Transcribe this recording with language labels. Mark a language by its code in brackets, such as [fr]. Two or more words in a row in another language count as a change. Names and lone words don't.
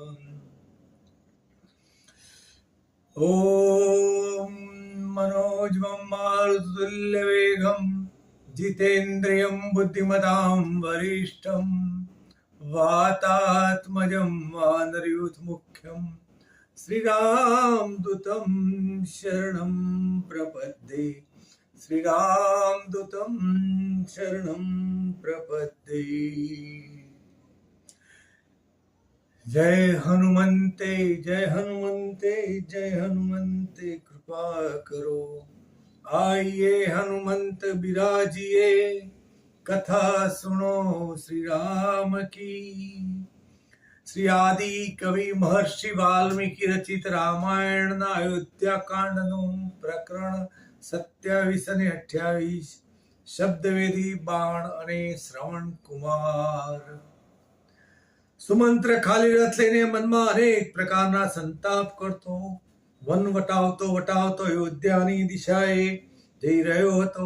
[sa] ॐ मनोजवं मारुततुल्यवेगं जितेन्द्रियं बुद्धिमतां वरिष्ठं वातात्मजं वानरयूथमुख्यं श्रीरामदूतं शरणं प्रपद्ये। श्रीरामदूतं शरणं प्रपद्ये। [hi] जय हनुमन्ते जय हनुमन्ते जय हनुमन्ते कृपा करो। आइए हनुमंत बिराजिए कथा सुनो श्री राम की। [gu] શ્રી આદિ કવિ મહર્ષિ વાલ્મીકિ રચિત રામાયણ ના અયોધ્યા કાંડ નું પ્રકરણ 27 અને 28 શબ્દવેદી બાણ અને શ્રવણ કુમાર। સુમંત્ર ખાલી રથ લઈને મનમાં અનેક પ્રકારના સંતાપ કરતો વન વટાવતો અયોધ્યાની દિશાએ જઈ રહ્યો હતો।